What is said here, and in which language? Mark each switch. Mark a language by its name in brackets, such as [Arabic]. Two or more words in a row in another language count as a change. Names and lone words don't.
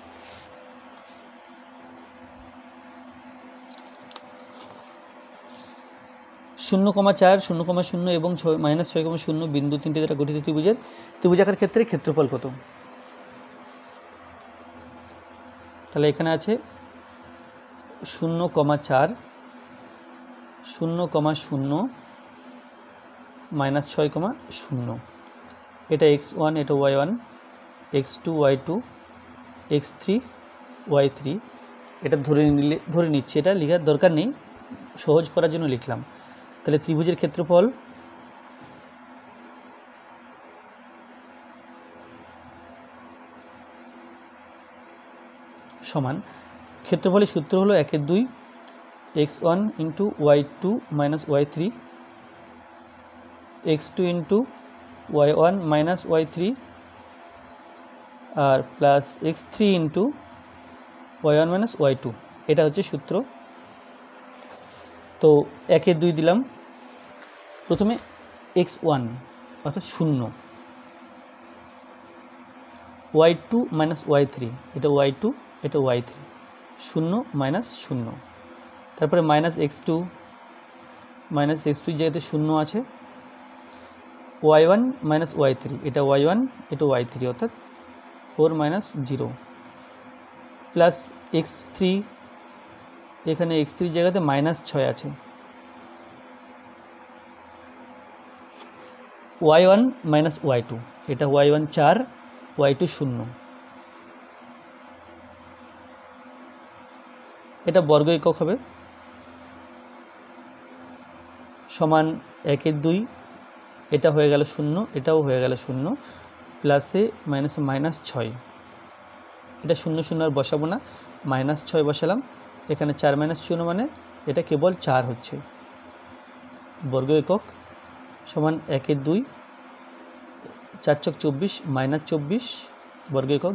[Bangla] শূন্য, 4, 0,0 এবং -6,0 বিন্দু 3টে দ্বারা গঠিত ত্রিভুজাকার ক্ষেত্রে ক্ষেত্রফল কত। তাহলে এখানে আছে 0,4 0,0 -6,0 এটা x1 এটা y1 x2 y2 x3 y3 এটা ধরে নিচ্ছি, এটা লেখার দরকার নেই, সহজ করার জন্য লিখলাম। তাহলে ত্রিভুজের ক্ষেত্রফল সমান, ক্ষেত্রফলের সূত্র হলো 1/2 x1 × y2 - y3 x2 × y1 - y3 আর প্লাস x3 × y1 - y2, এটা হচ্ছে সূত্র। তো 1/2 দিলাম। প্রথমে x1 অর্থাৎ 0, y2 - y3 এটা y2 এটা y3, 0 - 0, তারপরে -x2 জায়গাতে 0 আছে, y1 - y3 এটা y1 এটা y3 অর্থাৎ 4 - 0, প্লাস x3 এখানে x3 জায়গাতে -6 আছে, y1 - y2 এটা y1 4 y2 0, এটা বর্গ একক হবে, সমান 1/2 এটা হয়ে গেল 0 এটাও হয়ে গেল 0, প্লাসে মাইনাসে -6, এটা 0 0 আর বসাবো না, -6 বসালাম, এখানে 4 - 0 মানে এটা কেবল 4 হচ্ছে, বর্গ একক সমান 1/2 4 × 24 -24 বর্গ একক।